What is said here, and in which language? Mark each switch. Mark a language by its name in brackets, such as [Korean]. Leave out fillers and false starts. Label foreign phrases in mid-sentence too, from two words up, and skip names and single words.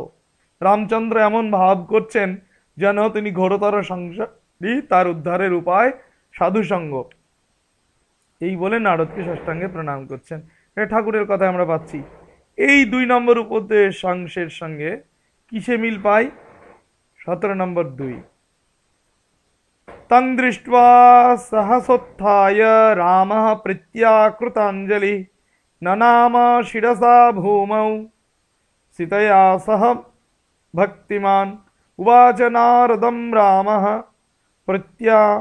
[Bangla] রামচন্দ্র এমন ভাব করছেন যেন তিনি ঘোরতর সংসারী, তার উদ্ধারের উপায় সাধুসঙ্গ। এই বলে নারদকে সাষ্টাঙ্গে প্রণাম করছেন। এটা ঠাকুরের কথা আমরা পাচ্ছি। এই 2 নম্বর উপদেশাংশের সঙ্গে কিসে মিল পাই? 17 নম্বর 2। [Sanskrit] तं दृष्ट्वा सहसोत्थाय रामः प्रत्याकृताञ्जलि ननाम शिरसा भूमौ सीतया सह भक्तिमान् उवाच नारदं रामः प्रत्या